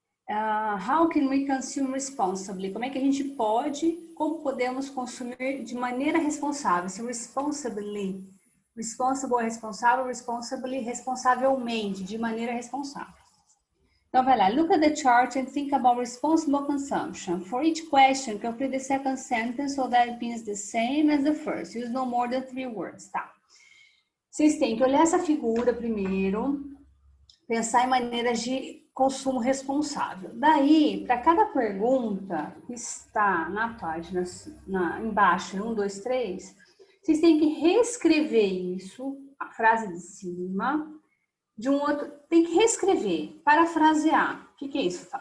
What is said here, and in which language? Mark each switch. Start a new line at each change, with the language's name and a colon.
English: How can we consume responsibly?
Portuguese: Como é que a gente como podemos consumir de maneira responsável? Se responsibly, responsible é responsável, responsibly, responsavelmente, de maneira responsável. Então, vai lá,
English: look at the chart and think about responsible consumption. For each question, complete the second sentence so that it means the same as the first. Use no more than 3 words, tá?
Portuguese: Vocês têm que olhar essa figura primeiro, pensar em maneiras de consumo responsável. Daí, para cada pergunta que está na página, embaixo, 1, 2, 3, vocês têm que reescrever isso, a frase de cima, de um outro, tem que reescrever, parafrasear. O que é isso?